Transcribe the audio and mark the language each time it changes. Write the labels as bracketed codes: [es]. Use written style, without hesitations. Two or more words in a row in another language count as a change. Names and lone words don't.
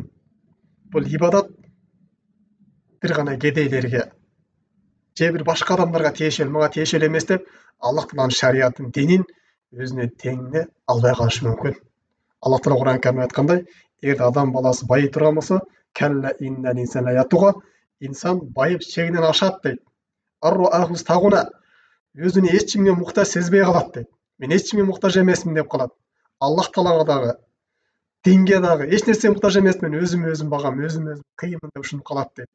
[ky] Бул ибадат бир гана кедейлерге же бир башка адамдарга тиешелүү, мага тиешелүү эмес деп, Аллах Тааланын шариятын, динин өзүнө теңине албай калышы мүмкүн. Аллах Таала Кур'ан Каримде айткандай, эгер адам баласы байый турган болсо, [ar] كلا إن الإنسان ليطغى, [ky] инсан байып чегинен ашат дейт. [ar] أن رآه استغنى, [ky] өзүнү эч кимге муктаж сезбей калат дейт. Мен эч кимге муктаж эмесмин деп калат. Аллах Таалага дагы, динге дагы эч нерсеге муктаж эмесмин, өзүм багам, өзүм кыймын деп ушинтип калат дейт.